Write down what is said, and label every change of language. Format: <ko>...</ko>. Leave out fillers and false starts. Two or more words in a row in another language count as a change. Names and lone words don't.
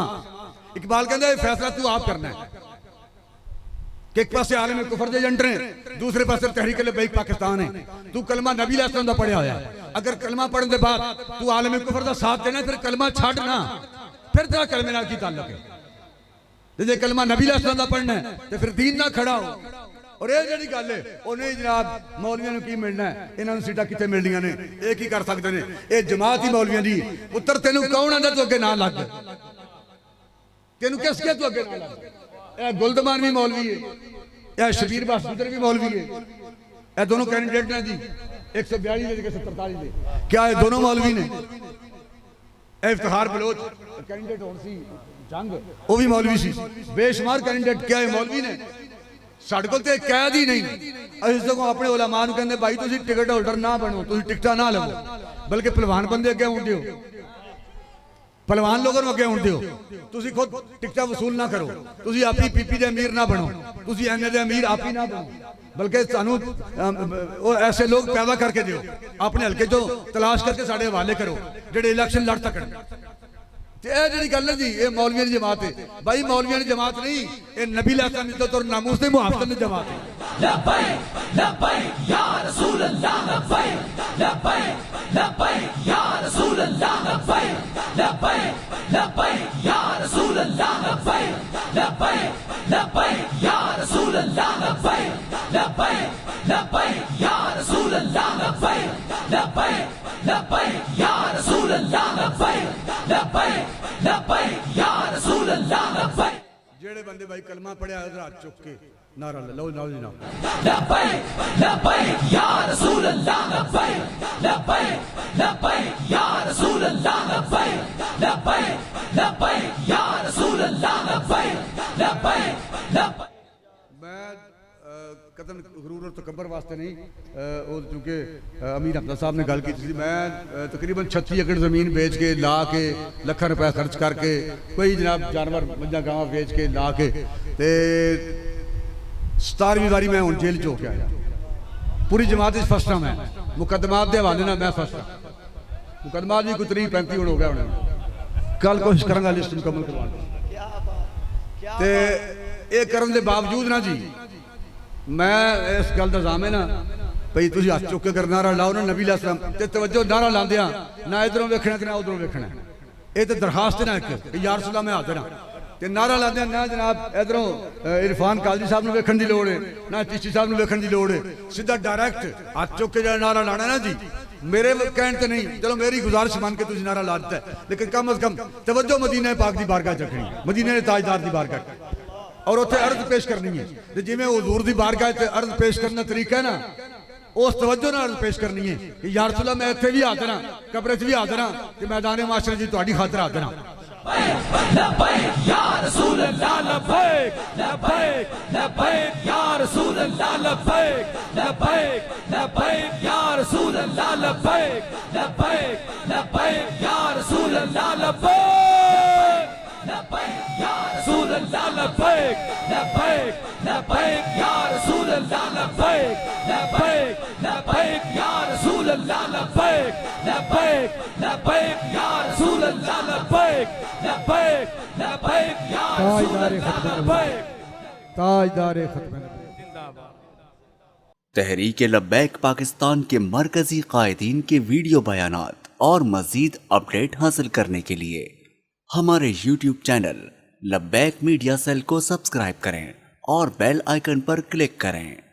<pa>اقبال کہتا ہے فیصلہ تو آپ کرنا ہے کہ ایک پاسے عالم کفر دے ایجنٹ ہیں، دوسرے پاسے تحریک لبیک پاکستان ہے، تو کلمہ نبی</pa> <ar>علیہ السلام</ar> <pa>دا پڑھے آیا ہے، اگر کلمہ پڑھنے دے بعد تو عالم کفر دا ساتھ دینا پھر کلمہ چھاڑنا، پھر تیرا کلمہ نال کی تعلق ہے، جے کلمہ نبی</pa> <ar>علیہ السلام</ar> <pa>دا پڑھنا ہے تو پھر دین نہ کھڑا ہو۔ اور یہ جڑی گل ہے وہ نہیں جناب مولویاں نو کی ملنا ہے، انہاں نوں سیٹاں کتے ملنیاں نے، ایک ہی کر سکتے نے، اے جماعت ہی مولویاں دی۔ پتر تینوں کون آندا تو اگے نہ لگ، تینوں کس کیا تو اگے نہ لگ؟ اے گلدمان بھی مولوی ہے، اے شبیر باسطر بھی مولوی ہے، اے دونوں کینڈیڈیٹ نے دی 142 دے 143 دے، کیا اے دونوں مولوی نے؟ اے افتخار بلوچ کینڈیڈیٹ ہون سی جنگ وہ بھی مولوی سی، بے شمار کینڈیڈیٹ کیا اے مولوی نے؟ ਸਾਡੇ ਕੋਲ ਤੇ ਕੈਦ ਹੀ ਨਹੀਂ। ਅਸੀਂ ਸਗੋਂ ਆਪਣੇ ਉਲਮਾ ਨੂੰ ਕਹਿੰਦੇ ਭਾਈ ਤੁਸੀਂ ਟਿਕਟ ਹੋਲਡਰ ਨਾ ਬਣੋ, ਤੁਸੀਂ ਟਿਕਟਾਂ ਨਾ ਲਵੋ, ਬਲਕਿ ਪਹਿਲਵਾਨ ਬੰਦੇ ਅੱਗੇ ਆਉਣ ਦਿਓ, ਪਹਿਲਵਾਨ ਲੋਕਾਂ ਨੂੰ ਅੱਗੇ ਆਉਣ ਦਿਓ। ਤੁਸੀਂ ਖੁਦ ਟਿਕਟਾਂ ਵਸੂਲ ਨਾ ਕਰੋ, ਤੁਸੀਂ ਆਪਣੀ ਪੀਪੀ ਦੇ ਅਮੀਰ ਨਾ ਬਣੋ, ਤੁਸੀਂ ਐਨਏ ਦੇ ਅਮੀਰ ਆਪ ਹੀ ਨਾ ਬਣੋ, ਬਲਕਿ ਸਾਨੂੰ ਉਹ ਐਸੇ ਲੋਕ ਪੈਦਾ ਕਰਕੇ ਦਿਓ ਆਪਣੇ ਹਲਕੇ ਚੋਂ ਤਲਾਸ਼ ਕਰਕੇ ਸਾਡੇ ਹਵਾਲੇ ਕਰੋ ਜਿਹੜੇ ਇਲੈਕਸ਼ਨ ਲੜ ਸਕਣ। ਤੇ ਇਹ ਜਿਹੜੀ ਗੱਲ ਹੈ ਜੀ, ਇਹ ਮੌਲਵੀਆਂ ਦੀ ਜਮਾਤ ਹੈ ਭਾਈ, ਮੌਲਵੀਆਂ ਦੀ ਜਮਾਤ ਨਹੀਂ, ਇਹ ਨਬੀ ਅਲੈਹਿਸਸਲਾਮ ਦੀ ਇੱਜ਼ਤ ਔਰ ਨਾਮੂਸ ਦੇ ਮੁਹਾਫਜ਼ਤ ਦੀ ਜਮਾਤ ਹੈ।</pa> <ar>لبيك لبيك يا رسول الله لبيك لبيك لبيك يا رسول الله لبيك لبيك لبيك يا رسول الله لبيك لبيك لبيك يا رسول الله لبيك لبيك لبيك يا رسول الله لبيك لبيك لبيك يا رسول الله لبيك لبيك لبيك يا رسول الله لبيك</ar> <pa>ਜਿਹੜੇ ਬੰਦੇ ਭਾਈ ਕਲਮਾ ਪੜਿਆ ਉਹਦਾ ਹੱਥ ਚੁੱਕ ਕੇ ਨਾਰਾ ਲਾਓ ਨਾਓ ਜੀ ਨਾਓ।</pa> <ar>لبيك لبيك يا رسول الله لبيك لبيك لبيك يا رسول الله لبيك لبيك لبيك يا رسول الله لبيك لبيك لبيك</ar> <pa>میں قدم غرور اور تکبر واسطے نہیں، اور چونکہ امیر حمزہ صاحب نے گل کی تھی، میں تقریباً 36 ایکڑ زمین بیچ کے لا کے لکھاں روپے خرچ کر کے کوئی جناب جانور مجھا گاواں بیچ کے لا کے تے 17ویں باری میں ہوں جیل چ ہو کے آیا، پوری جماعت اس فرسٹ ہوں، میں مقدمات دے حوالے نال میں فرسٹ ہوں، مقدمات بھی کوئی 30-35 ہو گیا ہونے، کل کوشش کروں گا لسٹ مکمل کروانے تے یہ کرن دے باوجود نا جی میں اس گل دا ضامن ہاں بھئی تسی ہاتھ چک کے کر نعرہ لاؤ نا نبی</pa> <ar>علیہ السلام</ar> <pa>تے توجہ نعرہ لاندیاں نہ ادھروں ویکھنا تے نہ ادھروں ویکھنا، یہ تے درخواست ہے نا ایک کہ</pa> <ar>یا رسول اللہ</ar> <pa>میں حاضر ہاں تے نعرہ لاندیاں نہ جناب ادھروں عرفان قاضی صاحب نو ویکھن دی لوڑ ہے نہ چشتی صاحب نو ویکھن دی لوڑ ہے، سیدھا ڈائریکٹ ہاتھ چک کے جڑا نعرہ لانا نا جی میرے کہن تے نہیں، چلو میری گزارش مان کے تسی نعرہ لا دیتا ہے، لیکن کم از کم توجہ مدینہ پاک دی بارگاہ چ رکھنی، مدینہ تاجدار دی بارگاہ اور اتنے عرض پیش کرنی ہے، جی میں حضور دی بارگاہ تے عرض پیش کرنا طریقہ ہے نا اس توجہ نہ عرض پیش کرنی ہے کہ</pa> <ar>یا رسول اللہ</ar> <pa>میں اتنے بھی حاضر ہاں، قبر وچ بھی حاضر ہاں کہ میدان معاشرے جی تہاڈی خاطر حاضر ہاں۔</pa> <ar>لبيك يا رسول الله لبيك لبيك لبيك يا رسول الله لبيك لبيك لبيك يا رسول الله لبيك لبيك لبيك يا رسول الله لبيك لبيك يا رسول الله لبيك لبيك لبيك يا رسول الله لبيك لبيك لبيك يا رسول الله لبيك لبيك لبيك يا رسول الله لبيك لبيك لبيك يا رسول الله لبيك</ar> <ur>تاجدار ختم نبوت۔ تحریک لبیک پاکستان کے مرکزی قائدین کے ویڈیو بیانات اور مزید اپڈیٹ حاصل کرنے کے لیے ہمارے یوٹیوب چینل لبیک میڈیا سیل کو سبسکرائب کریں اور بیل آئیکن پر کلک کریں۔</ur>